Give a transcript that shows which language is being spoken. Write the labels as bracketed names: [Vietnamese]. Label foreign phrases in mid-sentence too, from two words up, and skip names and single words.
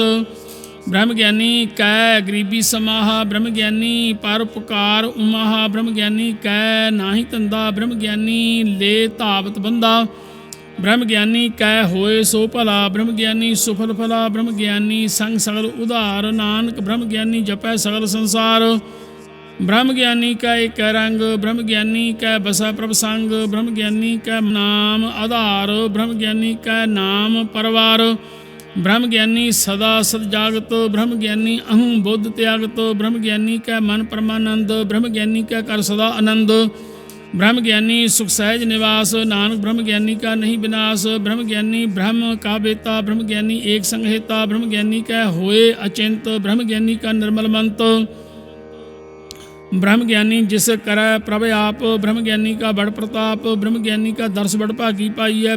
[Punjabi] ਬ੍ਰਹਮ ਗਿਆਨੀ ਕੈ ਗਰੀਬੀ ਸਮਾਹਾ, ਬ੍ਰਹਮ ਗਿਆਨੀ ਪਰੋਪਕਾਰ ਉਮਾਹਾ। ਬ੍ਰਹਮ ਗਿਆਨੀ ਕੈ ਨਾਹੀ ਧੰਧਾ, ਬ੍ਰਹਮ ਗਿਆਨੀ ਲੇ ਧਾਵਤ ਬੰਦਾ। ਬ੍ਰਹਮ ਗਿਆਨੀ ਕੈ ਹੋਏ ਸੋ ਭਲਾ, ਬ੍ਰਹਮ ਗਿਆਨੀ ਸੁਫਲ ਫਲਾ। ਬ੍ਰਹਮ ਗਿਆਨੀ ਸੰਗ ਸਗਲ ਉਧਾਰ, ਨਾਨਕ ਬ੍ਰਹਮ ਗਿਆਨੀ ਜਪੈ ਸਗਲ ਸੰਸਾਰ। ਬ੍ਰਹਮ ਗਿਆਨੀ ਕੈ ਏਕ ਰੰਗ, ਬ੍ਰਹਮ ਗਿਆਨੀ ਕੈ ਬਸੈ ਪ੍ਰਭ ਸੰਗ। ਬ੍ਰਹਮ ਗਿਆਨੀ ਕੈ ਨਾਮ ਆਧਾਰ, ਬ੍ਰਹਮ ਗਿਆਨੀ ਕੈ ਨਾਮ ਪਰਵਾਰ। ਬ੍ਰਹਮ ਗਿਆਨੀ ਸਦਾ ਸਦ ਜਾਗਤ, ਬ੍ਰਹਮ ਗਿਆਨੀ ਅਹੰ ਬੁੱਧ ਤਿਆਗਤ, ਬ੍ਰਹਮ ਗਿਆਨੀ ਕੈ ਮਨ ਪਰਮਾਨੰਦ, ਬ੍ਰਹਮ ਗਿਆਨੀ ਕੈ ਕਰ ਸਦਾ ਆਨੰਦ, ਬ੍ਰਹਮ ਗਿਆਨੀ ਸੁਖ ਸਹਜ ਨਿਵਾਸ, ਨਾਨਕ ਬ੍ਰਹਮ ਗਿਆਨੀ ਕਾ ਨਹੀਂ ਬਿਨਾਸ, ਬ੍ਰਹਮ ਗਿਆਨੀ ਬ੍ਰਹਮ ਕਾ ਬੇਤਾ, ਬ੍ਰਹਮ ਗਿਆਨੀ ਏਕ ਸੰਹੇਤਾ, ਬ੍ਰਹਮ ਗਿਆਨੀ ਕੈ ਹੋਏ ਅਚਿੰਤ, ਬ੍ਰਹਮ ਗਿਆਨੀ ਕਾ ਨਿਰਮਲ ਮੰਤ, ਬ੍ਰਹਮ ਗਿਆਨੀ ਜਿਸ ਕਰ ਪ੍ਰਭ ਆਪ, ਬ੍ਰਹਮ ਗਿਆਨੀ ਕਾ ਬੜ ਪਰਤਾਪ, ਬ੍ਰਹਮ ਗਿਆਨੀ ਕਾ ਦਰਸ ਬੜ ਭਾਗੀ ਪਾਈ ਹੈ,